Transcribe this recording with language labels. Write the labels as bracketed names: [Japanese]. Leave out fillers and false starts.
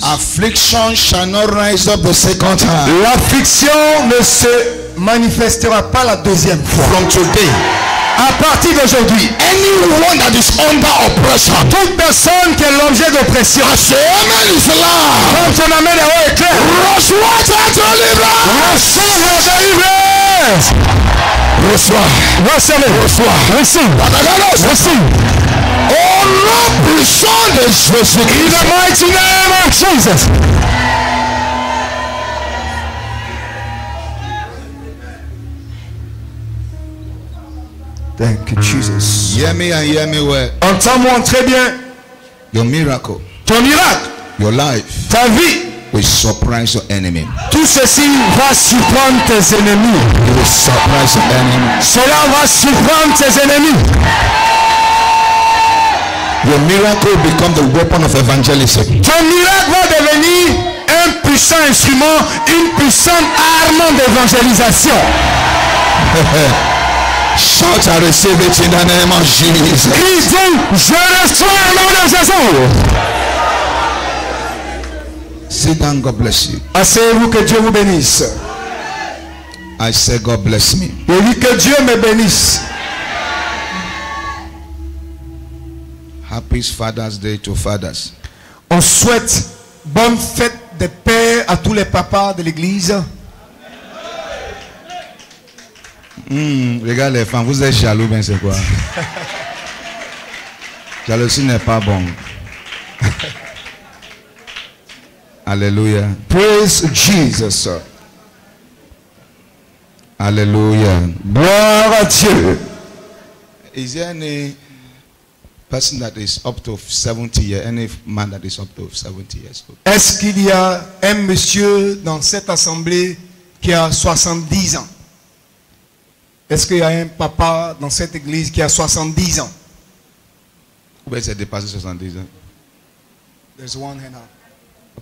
[English] Affliction shall not rise up the second time. [French] L'affliction ne se manifestera pas la deuxième fois. [English] From today, [French] À partir d'aujourd'hui, [English] anyone that is under oppression, [French] toute personne qui est l'objet d'oppression, [English] as the amen is loud, [French] comme son amen est haut et clair, reçois ta délivrance. reçois la délivrance. Reçois. Recevez. Reçois. [English] Receive. Receive. [French] Au nom puissant de Jésus [English] In Christ. the mighty name of Jesus. Thank you, Jesus. Hear me and hear me well. [French] Entends-moi très bien. [English] Your miracle, [French] Ton miracle, [English] your life [French] ta vie, [English] will surprise your enemy. [French] tout ceci va surprendre tes ennemis. [English] You will surprise your enemy. [French] Cela va surprendre tes ennemis. [English] Your miracle will become the weapon of evangelism. [French] Ton miracle va devenir un puissant instrument, une puissante arme d'évangélisation. [English] Shout, I receive it in the name of Jesus. [French] Crie, dis, je reçois le nom de Jésus. [English] Sit down, God bless you. [French] Asseyez-vous, que Dieu vous bénisse. [English] I say, God bless me. [French] Je dis que Dieu me bénisse. [English] Happy Father's Day to fathers. [French] On souhaite bonne fête des pères à tous les papas de l'église. Regarde les femmes, vous êtes jaloux, ben c'est quoi? Jalousie n'est pas bon. Alléluia. [English] Praise Jesus. [French] Alléluia. Gloire à Dieu. [English] Is there any person that is up to 70 years, any man that is up to 70 years old? [French] Est-ce qu'il y a un monsieur dans cette assemblée qui a 70 ans? Est-ce qu'il y a un papa dans cette église qui a 70 ans? Ou bien c'est dépassé 70 ans? [English] There's one hand up.